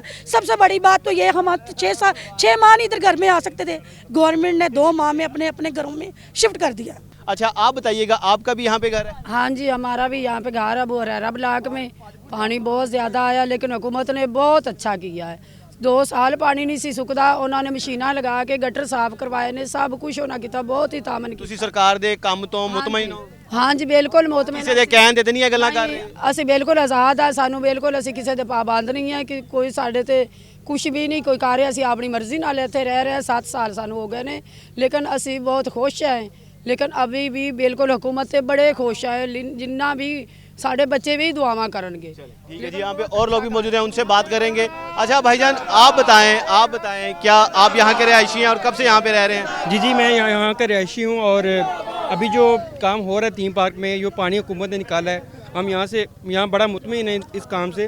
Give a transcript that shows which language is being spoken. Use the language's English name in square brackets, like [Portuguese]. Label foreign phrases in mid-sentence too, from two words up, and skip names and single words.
[Urdu] سب سے بڑی بات تو یہ ہم 6 ماہ نہیں ادھر گھر میں آ سکتے تھے, گورنمنٹ نے 2 ماہ میں اپنے گھروں میں شفٹ کر دیا. اچھا آپ بتائیے گا, آپ کا بھی یہاں پہ گھر ہے؟ ہاں جی, ہمارا بھی یہاں پہ گھر ہے بحیرہ بلاک میں. پانی بہت زیادہ آیا لیکن حکومت نے بہت اچھا کیا ہے. [Punjabi] 2 سال پانی نہیں سی سکدا, انہوں نے مشیناں لگا کے گٹر صاف کروائے نے, سب کچھ ہونا کیتا, بہت ہی تامن ਤੁਸੀਂ ਸਰਕਾਰ ਦੇ ਕੰਮ ਤੋਂ ਮੁਤਮਈਨ ਹੋ? [Urdu] ہاں جی بالکل مطمئن. [Punjabi] ਕਿਸੇ ਦੇ ਕਹਿਣ ਦੇ ਨਹੀਂ ਇਹ ਗੱਲਾਂ ਕਰ ਰਹੇ? ਅਸੀਂ ਬਿਲਕੁਲ ਆਜ਼ਾਦ ਆ, ਸਾਨੂੰ ਬਿਲਕੁਲ ਅਸੀਂ ਕਿਸੇ ਦੇ ਪਾਬੰਦ ਨਹੀਂ ਹੈ ਕਿ ਕੋਈ ਸਾਡੇ ਤੇ ਕੁਝ ਵੀ ਨਹੀਂ ਕੋਈ ਕਰ ਰਿਹਾ. ਅਸੀਂ ਆਪਣੀ ਮਰਜ਼ੀ ਨਾਲ ਇੱਥੇ ਰਹਿ ਰਹੇ ਹਾਂ, 7 ਸਾਲ ਸਾਨੂੰ ਹੋ ਗਏ ਨੇ, ਲੇਕਿਨ ਅਸੀਂ ਬਹੁਤ ਖੁਸ਼ ਹਾਂ. [Urdu] لیکن ابھی بھی بالکل حکومت سے بڑے خوش ہیں, [Punjabi] جنہ بھی ساڑھے بچے بھی دعاواں کرن گے. [Urdu] ٹھیک ہے جی, یہاں پہ اور لوگ بھی موجود ہیں, ان سے بات کریں گے. اچھا بھائی جان, آپ بتائیں کیا آپ یہاں کے رہائشی ہیں اور کب سے یہاں پہ رہ رہے ہیں؟ جی میں یہاں کا رہائشی ہوں اور ابھی جو کام ہو رہا ہے تھیم پارک میں, جو پانی حکومت نے نکالا ہے, ہم یہاں بڑا مطمئن ہیں اس کام سے.